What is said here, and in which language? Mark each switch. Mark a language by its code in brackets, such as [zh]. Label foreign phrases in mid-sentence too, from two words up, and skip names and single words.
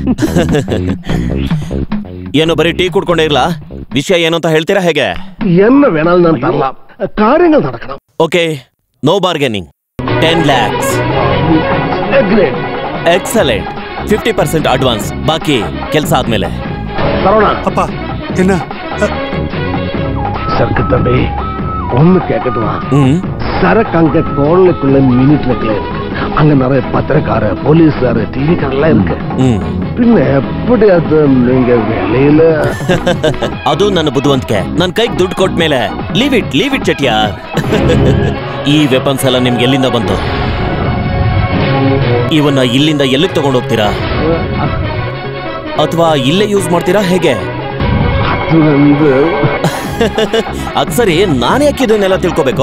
[kn] ಏನು ಬರೀ ಟೀ ಕುಡ್ಕೊಂಡೇ ಇರ್ಲಾ? ವಿಷಯ ಏನು ಅಂತ ಹೇಳ್ತೀರಾ ಹೇಗೆ? ಓಕೆ, [en] no bargaining. [kn] 10 lakhs. ಎಕ್ಸಲೆಂಟ್. 50% ಅಡ್ವಾನ್ಸ್, ಬಾಕಿ ಕೆಲಸ ಆದ್ಮೇಲೆ. [ta] ಅಪ್ಪ என்ன சரக்கு தம்பி ஒண்ணு கேட்கட்டுமா? சரக்கு அங்க கோளுக்குள்ள மினிட்ல அங்க நிறைய பத்திரக்கார, போலீஸ்கார, டிவிக்காரெல்லாம் இருக்கு. பின்ன எப்படி அது நீங்க வெளியில? [kn] ಅದು ನನ್ನ ಬುದ್ಧಿವಂತಿಕೆ. ನನ್ನ ಕೈಗೆ ದುಡ್ಡು ಕೊಟ್ಟ ಮೇಲೆ [en] leave it [kn] ಚೆಟ್ಟಿಯಾರ್. ಈ ವೆಪನ್ಸ್ ಎಲ್ಲ ನಿಮ್ಗೆ ಎಲ್ಲಿಂದ ಬಂತು? ಇವನ್ನ ಇಲ್ಲಿಂದ ಎಲ್ಲಿಗೆ ತಗೊಂಡು ಹೋಗ್ತೀರಾ? ಅಥವಾ ಇಲ್ಲೇ ಯೂಸ್ ಮಾಡ್ತೀರಾ ಹೇಗೆ? ಅದ್ ಸರಿ, ನಾನು ಯಾಕೆ ಇದನ್ನೆಲ್ಲ ತಿಳ್ಕೋಬೇಕು?